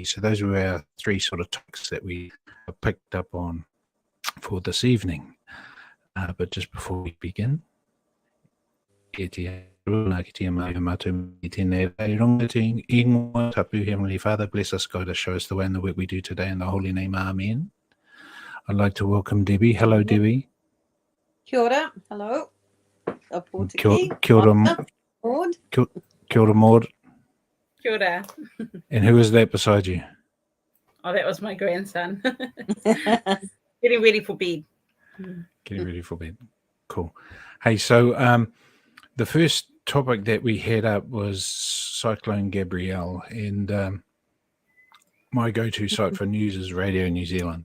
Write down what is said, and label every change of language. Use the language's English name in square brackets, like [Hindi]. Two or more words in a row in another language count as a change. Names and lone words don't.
[English] So those were our three sort of topics that we picked up on for this evening. But just before we begin, Heavenly Father, bless us, God, to show us the way in the work we do today. In the holy name, Amen. I'd like to welcome Debi. Hello, Debi. [Māori] Kia ora. Hello. Opotiki. Kia ora, Maude. Kia ora, Maude. Kia ora. [English] And who is that beside you? Oh, that was my grandson. Getting ready for bed. Getting ready for bed. Cool. Hey, so the first topic that we had up was Cyclone Gabrielle, and my go-to site for news is Radio New Zealand.